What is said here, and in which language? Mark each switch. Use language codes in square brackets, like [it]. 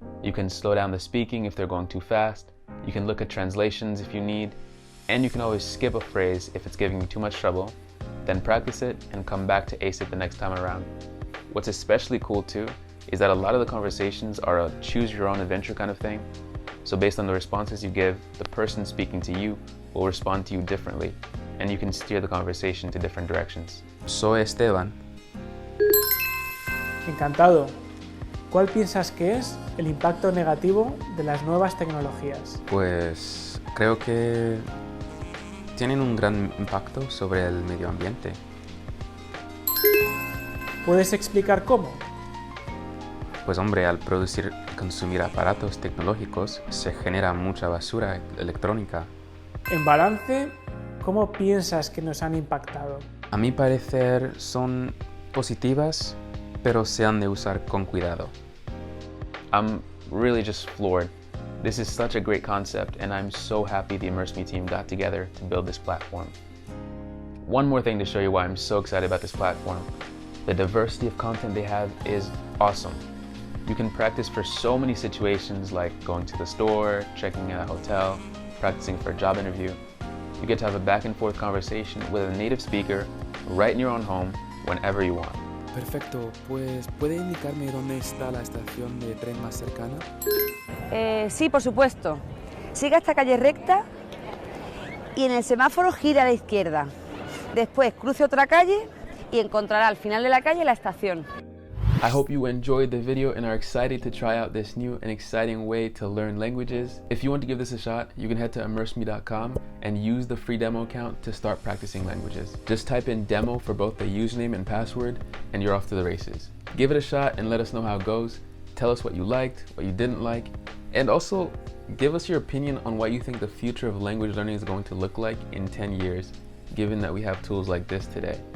[en] You can slow down the speaking if they're going too fast, you can look at translations if you need, and you can always skip a phrase if it's giving you too much trouble, then practice it and come back to ace it the next time around. What's especially cool too is that a lot of the conversations are a choose your own adventure kind of thing. So based on the responses you give, the person speaking to you will respond to you differently, and you can steer the conversation to different directions. [es] Soy Esteban. Encantado. ¿Cuál piensas que es el impacto negativo de las nuevas tecnologías? Pues creo que tienen un gran impacto sobre el medio ambiente. ¿Puedes explicar cómo? Pues hombre, al producir y consumir aparatos tecnológicos se genera mucha basura electrónica. En balance, ¿cómo piensas que nos han impactado? A mi parecer son positivas, pero se han de usar con cuidado. [en] I'm really just floored. This is such a great concept, and I'm so happy the Immerse Me team got together to build this platform. One more thing to show you why I'm so excited about this platform. The diversity of content they have is awesome. You can practice for so many situations like going to the store, checking in a hotel, practicing for a job interview. You get to have a back and forth conversation with a native speaker right in your own home whenever you want. [es] Perfecto, pues ¿puede indicarme dónde está la estación de tren más cercana? Sí, por supuesto. Siga esta calle recta y en el semáforo gira a la izquierda. Después cruce otra calle y encontrará al final de la calle la estación. [en] I hope you enjoyed the video and are excited to try out this new and exciting way to learn languages. If you want to give this a shot, you can head to immerseme.com and use the free demo account to start practicing languages. Just type in demo for both the username and password and you're off to the races. Give it a shot and let us know how it goes. Tell us what you liked, what you didn't like, and also give us your opinion on what you think the future of language learning is going to look like in 10 years, given that we have tools like this today.